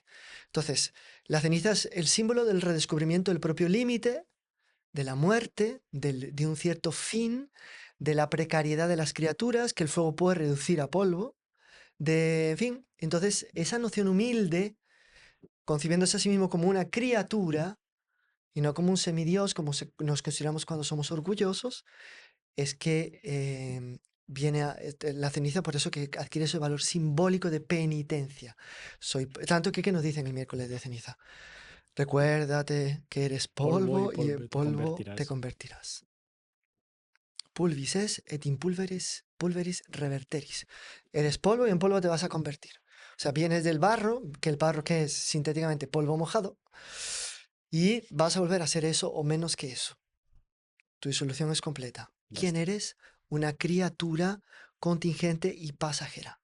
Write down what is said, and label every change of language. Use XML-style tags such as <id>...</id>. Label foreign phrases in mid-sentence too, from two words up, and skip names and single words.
<es>Entonces, la ceniza es el símbolo del redescubrimiento del propio límite, de la muerte, de un cierto fin, de la precariedad de las criaturas, que el fuego puede reducir a polvo, de, en fin, entonces esa noción humilde, concibiéndose a sí mismo como una criatura y no como un semidios, como nos consideramos cuando somos orgullosos, es que viene la ceniza por eso que adquiere ese valor simbólico de penitencia. Tanto que nos dicen el miércoles de ceniza. Recuérdate que eres Polvo y polvo y en polvo te polvo te convertirás. convertirás.</es> <la>Pulvis es et in pulveris reverteris.</la> <es>Eres polvo y en polvo te vas a convertir. O sea, vienes del barro, que el barro que es sintéticamente polvo mojado, y vas a volver a ser eso o menos que eso. Tu disolución es completa. Ya ¿Quién está. eres? Una criatura contingente y pasajera.</es>